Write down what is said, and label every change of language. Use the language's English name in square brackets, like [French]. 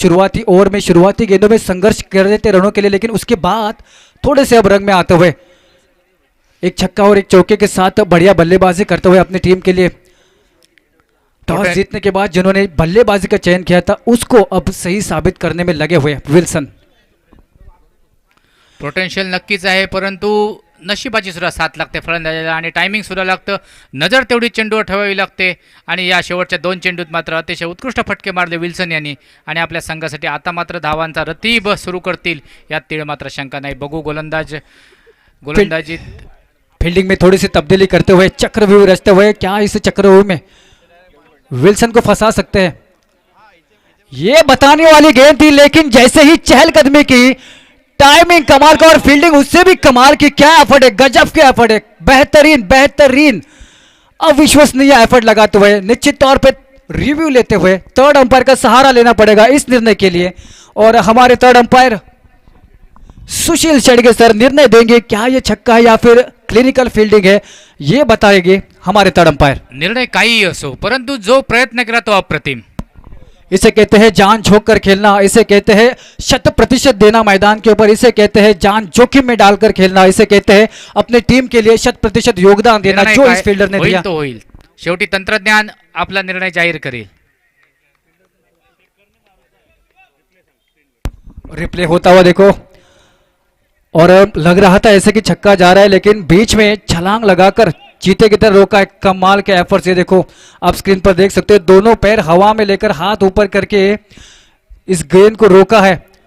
[Hindi] शुरुआती ओवर में शुरुआती गेंदों में संघर्ष कर रहे थे रनों के लिए, लेकिन उसके बाद थोड़े से अब रंग में आते हुए एक छक्का और एक चौके के साथ बढ़िया बल्लेबाजी करते हुए अपनी टीम के लिए टॉस जीतने के बाद जिन्होंने बल्लेबाजी का चयन किया था उसको अब सही साबित करने में लगे हुए विल्सन. [Marathi] पोटेन्शियल नक्कीच आहे, परंतु नशिबाची सुद्धा साथ लागते फलंदाजाला आणि टायमिंग सुद्धा लागतं. नजर तेवढी चेंडूवर ठेवावी लागते. आणि या शेवटच्या 2 चेंडूत मात्र अतिशय उत्कृष्ट फटके मारले विल्सन यांनी, आणि आपल्या संघासाठी आता मात्र धावांचा रतीब सुरू करतील यात तीळ मात्र शंका नाही. बघू गोलंदाजीत [Hindi] फील्डिंग में थोड़ी सी तब्दीली करते हुए, चक्रव्यूह रचते हुए, क्या इस चक्रव्यूह में विल्सन को फंसा सकते हैं, ये बताने वाली गेंद थी. लेकिन जैसे ही चहलकदमी की, टाइमिंग कमाल का और फील्डिंग उससे भी कमाल की. क्या एफर्ट है, गजब के एफर्ट है, बेहतरीन बेहतरीन अविश्वसनीय एफर्ट लगाते हुए, निश्चित तौर पे रिव्यू लेते हुए थर्ड अंपायर का सहारा लेना पड़ेगा इस निर्णय के लिए, और हमारे थर्ड अंपायर सुशील शेडगे सर निर्णय देंगे क्या ये छक्का है या फिर क्लिनिकल फील्डिंग है, ये बताएंगे हमारे थर्ड अंपायर. [Marathi] निर्णय काही असो, परंतु जो प्रयत्न केला तो अप्रतिम. [Hindi] इसे कहते हैं जान झोंक कर खेलना, इसे कहते हैं 100% देना मैदान के ऊपर, इसे कहते हैं जान जोखिम में डालकर खेलना, इसे कहते हैं अपने टीम के लिए 100% योगदान देना, जो इस फील्डर ने दिया. [Marathi] तो होईल, शेवटी तंत्रज्ञान आपला निर्णय जाहीर करेल. [Hindi] रिप्ले होता हुआ देखो, और लग रहा था ऐसे कि छक्का जा रहा है, लेकिन बीच में छलांग लगाकर चीते की तरह रोका है. कमाल के एफर्ट से देखो, आप स्क्रीन पर देख सकते हो, दोनों पैर हवा में लेकर हाथ ऊपर करके इस गेंद को रोका है.